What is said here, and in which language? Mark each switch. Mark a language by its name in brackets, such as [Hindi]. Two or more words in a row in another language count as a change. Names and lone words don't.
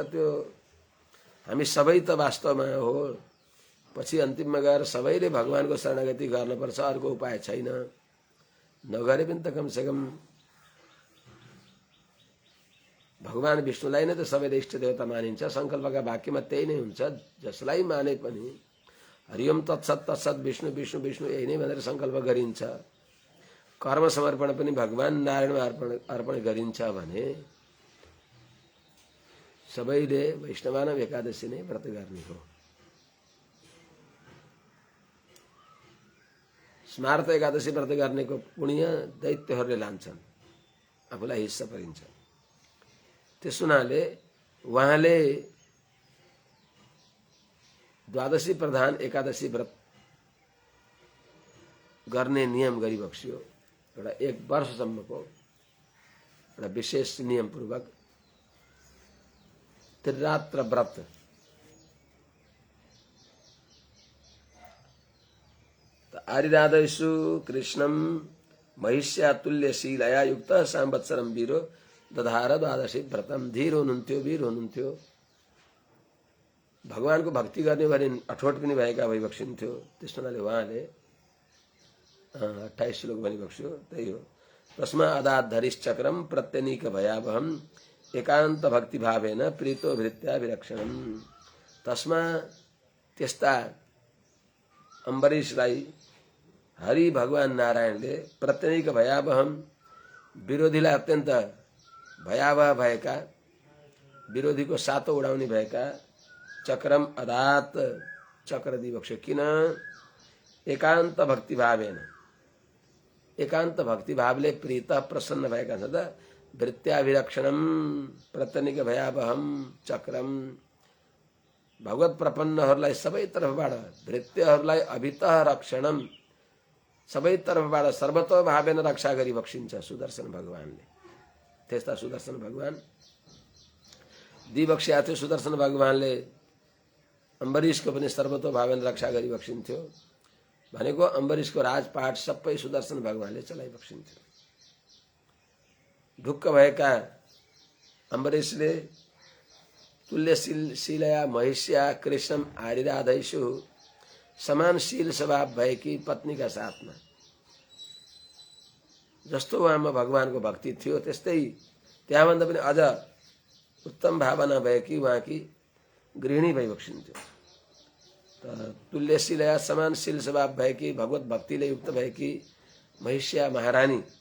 [Nepali] त्यो हामी सबै त वास्तवमा हो, पछि अन्तिममा गएर सबैले भगवानको शरणागति गर्नुपर्छ, अर्को उपाय छैन। नगरे पनि त कमसेकम भगवान विष्णुलाई नै त सबैले इष्ट देवता मानिन्छ। संकल्पका वाक्यमा त्यही नै हुन्छ। जसलाई माने पनि [Sanskrit] हरिओम तत्सत तत्सत विष्णु विष्णु विष्णु [Nepali] यही नै भनेर संकल्प गरिन्छ। कर्म समर्पण पनि भगवान नारायणमा अर्पण गरिन्छ भने सबैले वैष्णवान एकादशी नै व्रत गर्ने हो। स्मार्त एकादशी व्रत गर्नेको पुण्य दैत्यहरूले लान्छन्, आफूलाई हिस्सा परिन्छ। त्यस हुनाले उहाँले द्वादशी प्रधान एकादशी व्रत गर्ने नियम गरिबक्सियो। एउटा 1 वर्षसम्मको एउटा विशेष नियमपूर्वक त्रिरात्र व्रत। [Sanskrit] आरिराधेषु कृष्णं महिष्यातुल्यशीलया युक्त सांवत्सरं वीरो दधार द्वादशी व्रतम। [Nepali] धीर हुनुहुन्थ्यो, वीर हुनुहुन्थ्यो। भगवानको भक्ति गर्ने भने अठोट पनि भएका भइबक्सिन्थ्यो। त्यस हुनाले उहाँले 28 श्लोक भनिबक्स्यो। त्यही हो। [Sanskrit] तस्मा अदात धरिश्चक्रम प्रत्यनीक भयावहम एकान्त भक्ति भावेन प्रीतो भृत्या विरक्षणम। [Nepali] तस्मा त्यस्ता अम्बरीशलाई हरि भगवान नारायणले [Sanskrit] प्रत्यनीक भयावहम [Nepali] विरोधीलाई अत्यन्त भयावह भएका, विरोधीको सातो उडाउने भएका [Sanskrit] चक्रम अदात [Nepali] चक्र दिबक्स्यो। किन? [Sanskrit] एकान्त भक्ति भावेन, [Nepali] एकान्त भक्ति भावले प्रीत प्रसन्न भएका छन्। [Sanskrit] वृत्याभिरक्षणम प्रत्यनीक भयावहम चक्रम। [Nepali] भगवत प्रपन्नहरूलाई सबै तर्फबाट, [Sanskrit] भृत्यहरूलाई अभितः रक्षणम, [Nepali] सबै तर्फबाट [Sanskrit] सर्वतो भावेन [Nepali] रक्षा गरिबक्सिन्छ सुदर्शन भगवानले। त्यस्ता सुदर्शन भगवान दिबक्स्या थियो। सुदर्शन भगवानले अम्बरीशको पनि [Sanskrit] सर्वतो भावेन [Nepali] रक्षा गरिबक्सिन्थ्यो। भनेको अम्बरीशको राजपाट सबै सुदर्शन भगवानले चलाइबक्सिन्थ्यो। ढुक्क भएका अम्बरीशले [Sanskrit] तुल्यशीलया महिष्या कृष्णम आरिराधेषु [Nepali] समानशील स्वभाव भएकी पत्नीका साथमा जस्तो उहाँमा भगवानको भक्ति थियो, त्यस्तै त्यहाँभन्दा पनि अझ उत्तम भावना भएकी उहाँकी गृहिणी भइबक्सिन्थ्यो। तुल्यशीलया समानशील स्वभाव भएकी भगवत भक्तिले युक्त भएकी महिष्या महारानी